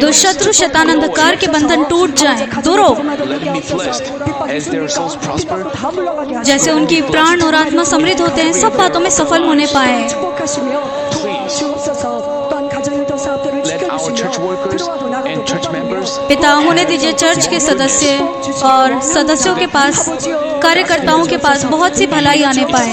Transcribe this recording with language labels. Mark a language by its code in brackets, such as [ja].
[hi] दुष्शत्रु शैतान अंधकार के बंधन टूट जाएं, दूर हो। [en] Let them be blessed as their souls prosper. [hi] जैसे उनकी प्राण और आत्मा समृद्ध होते हैं, सब बातों में सफल होने पाए। [en] Let our church workers and church members [hi] पिता, होने दीजिए चर्च के सदस्य और सदस्यों के पास, कार्यकर्ताओं के पास बहुत सी भलाई आने पाए।